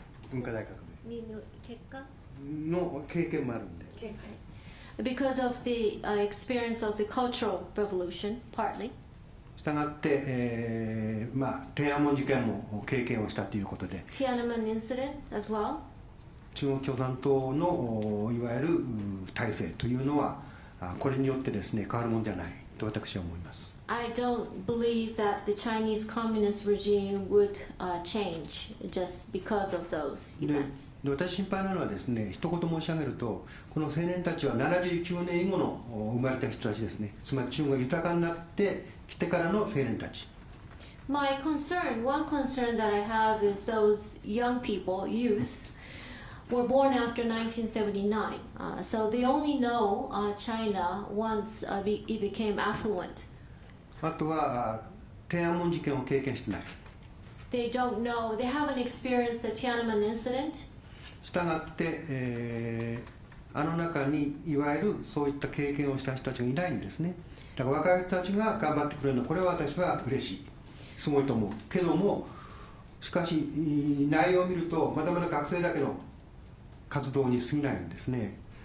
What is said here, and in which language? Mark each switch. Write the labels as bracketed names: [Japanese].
[Japanese] 文化大革命の経験もあるんで。 [English] Because of the experience of the Cultural Revolution, partly. [Japanese] したがって、天安門事件も経験をしたということで、 [English] Tiananmen incident as well. [Japanese] 中国共産党のいわゆる体制というのは、これによってですね、変わるもんじゃないと私は思います。 [English] I don't believe that the Chinese communist regime would change just because of those events. [Japanese] で私心配なのはですね、一言申し上げると、この青年たちは79年以後の生まれた人たちですね。つまり中国が豊かになってきてからの青年たち。 [English] My concern, one concern that I have is those young people, youth, were born after 1979. So they only know China once it became affluent. [Japanese] あとは天安門事件を経験してない。 [English] They don't know, they haven't experienced the Tiananmen incident. [Japanese] したがって、あの中にいわゆるそういった経験をした人たちがいないんですね。だから若い人たちが頑張ってくれるの、これは私は嬉しい、すごいと思うけども、しかし内容を見るとまだまだ学生だけの活動に過ぎないんですね。